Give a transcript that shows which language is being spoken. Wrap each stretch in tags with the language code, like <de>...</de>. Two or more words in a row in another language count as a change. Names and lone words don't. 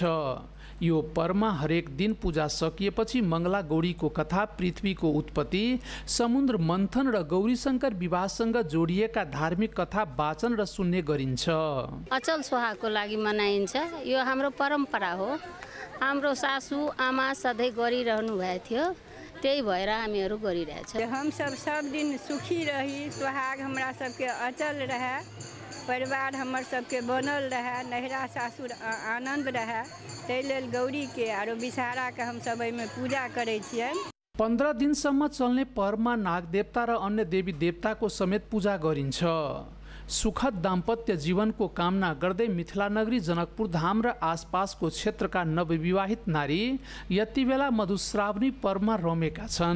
<ne>यो पर्वमा हरेक दिन पूजा सकिएपछि मङ्गला गौरीको कथा, पृथ्वीको उत्पत्ति, समुद्र मन्थन र गौरीशङ्कर विवाहसँग जोडिएका धार्मिक कथा वाचन र सुन्ने गरिन्छ। अचल सुहागको लागि मनाइन्छ। यो हाम्रो परम्परा हो। हाम्रो सासू आमा सधैँ गरिरहनु भएको थियो, त्यही भएर हामीहरू गरिरहेछ।</ne> <mai>हम सब दिन सुखी रही, सुहाग हमरा सबके अचल रहे, परिवार हमर सबके बनल रहे, नहिरा सासुर आनंद रहे, ताहि लेल गौरीके आरो विषहाराके हम सब एहिमे पूजा करै छियनि।</mai> <ne>15 दिनसम्म चल्ने पर्वमा नागदेवता र अन्य देवी देवताको समेत पूजा गरिन्छ। सुखद दाम्पत्य जीवनको कामना गर्दै मिथिलानगरी जनकपुर धाम र आसपासको क्षेत्रका नवविवाहित नारी यति बेला मधुश्रावणी पर्वमा रमेका छन्।</ne>